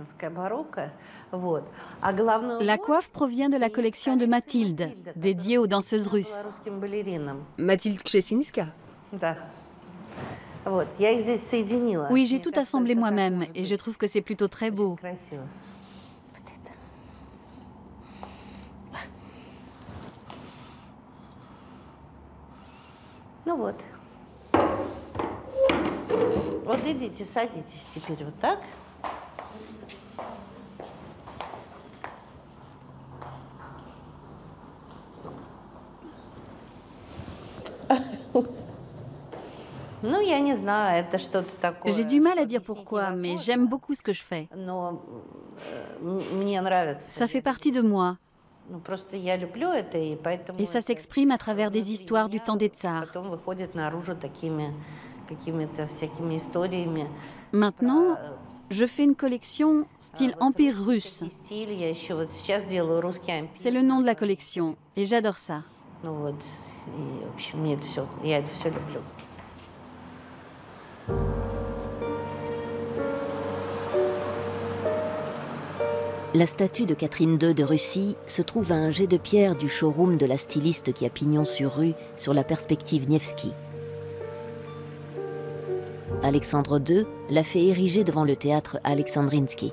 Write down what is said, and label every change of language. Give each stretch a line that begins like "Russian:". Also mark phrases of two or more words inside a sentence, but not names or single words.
French: La coiffe provient de la collection de Mathilde, dédiée aux danseuses russes. Mathilde Kchesinska. Oui, j'ai tout assemblé moi-même et je trouve que c'est plutôt très beau.
Russian: Вот идите, садитесь теперь вот так. Ну, я не знаю, это что-то такое.
French: J'ai du mal à dire pourquoi, mais j'aime beaucoup ce que je fais.
Russian: Но мне нравится.
French: Ça fait partie de moi.
Russian: Ну, просто я люблю это, и поэтому.
French: Et ça s'exprime à travers des histoires du temps des tsars.
Russian: Потом выходит наружу такими какими-то всякими историями.
French: Maintenant, je fais une collection style empire russe. C'est le nom de la collection et j'adore ça.
Russian: Ну вот, и в общем, мне это все, я это все люблю.
French: La statue de Catherine II de Russie se trouve à un jet de pierre du showroom de la styliste qui a pignon sur rue sur la perspective Nevsky. Alexandre II l'a fait ériger devant le théâtre Alexandrinsky.